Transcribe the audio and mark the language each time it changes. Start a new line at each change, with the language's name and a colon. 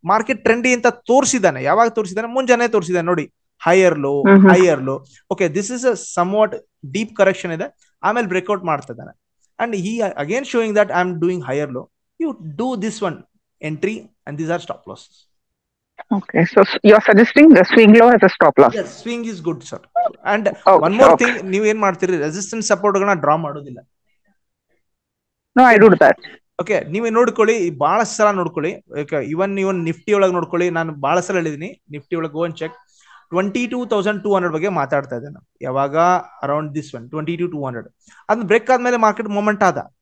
Kannada: Market trendy ಅಂತ ತೋರಿಸಿದಾನೆ, ಯಾವಾಗ ತೋರಿಸಿದಾನೆ, ಮುಂಜಾನೆ ತೋರಿಸಿದಾನೆ ನೋಡಿ, higher low higher low. Okay,
English: this is a somewhat deep correction
Kannada: ಇದೆ, ಆಮೇಲೆ ಬ್ರೇಕ್ಔಟ್ ಮಾಡ್ತಿದ್ದಾನೆ.
English: And he again showing that I am doing higher low, you do this one entry and these are stop losses. Okay, so you are suggesting the swing low as a stop loss? Yes, swing is good sir. And one more thing,
Kannada: ನೀವು ಏನ್ ಮಾಡ್ತೀರಿ, resistance support ಗಳನ್ನ draw ಮಾಡೋದಿಲ್ಲ.
English: No, I do that.
Kannada: Okay, ನೀವೇ ನೋಡ್ಕೊಳ್ಳಿ, ಬಹಳಷ್ಟು ಸಲ ನೋಡ್ಕೊಳ್ಳಿ. ಇವನ್ ನಿಫ್ಟಿ ಒಳಗೆ ನೋಡ್ಕೊಳ್ಳಿ, ನಾನು ಬಹಳ ಸಲ ಹೇಳಿದೀನಿ ನಿಫ್ಟಿ ಒಳಗೆ
English: Go and check.
Kannada: 22,200 ಬಗ್ಗೆ ಮಾತಾಡ್ತಾ ಇದ್ದೆ ನಾನು, ಯಾವಾಗ
English: around this one
Kannada: 22,200 ಅದನ್ನ ಬ್ರೇಕ್ ಆದ್ಮೇಲೆ ಮಾರ್ಕೆಟ್ ಮೂವ್ಮೆಂಟ್ ಆದ.